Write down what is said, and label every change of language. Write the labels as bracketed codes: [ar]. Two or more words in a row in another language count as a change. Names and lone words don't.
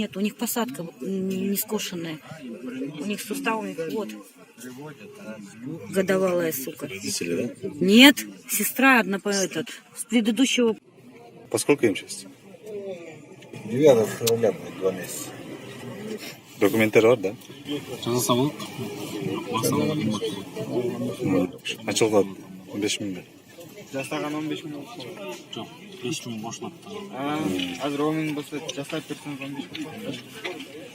[ru] У них посадка вот, не скошенная. У них с суставами вот. Годовалая сука. Родители, да? Нет, сестра одна с предыдущего. По сколько им сейчас? 9 февраля будет 2 месяца. [ky] Документтер бар, да? Жазаса болот. Ачылган 5000. Жасаган 15 минут. Жок, 5 000 бошолот. Азыр 10 минут болсо жасап берсеңиз 15 минут.